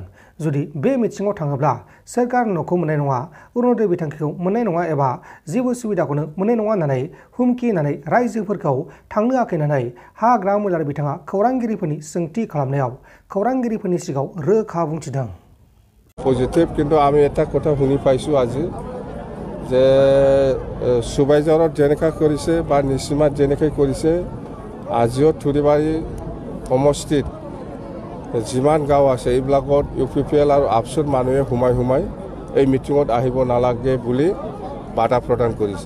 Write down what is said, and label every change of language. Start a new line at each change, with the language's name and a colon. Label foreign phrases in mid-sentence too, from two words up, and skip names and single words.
Bodo: जुदि बे मिथिङाव थाङोब्ला सोरखार न'खौ मोननाय नङा, अरुणोदय बिथांखिखौ मोननाय नङा एबा जेबो सुबिदाखौनो मोननाय नङा होननानै हुमखि होनानै रायजोफोरखौ थांनो होआखै होननानै हाग्रा महिलारि बिथाङा खौरांगिरिफोरनि सोंथि खालामनायाव खौरांगिरिफोरनि सिगाङाव रोखा बुंथिदों।
Assamese: पजिटिव কিন্তু আমি এটা কথা শুনি পাইছো আজি যে সুবাইজাৰত যেনেকা কৰিছে বা নিচিমাত যেনেকৈ কৰিছে আজিও থুৰিবাৰী সমষ্টিত যিমান গাঁও আছে এইবিলাকত UPPL আৰু ABSUৰ মানুহে সোমাই এই মিটিঙত আহিব নালাগে বুলি বাধা প্ৰদান কৰিছে।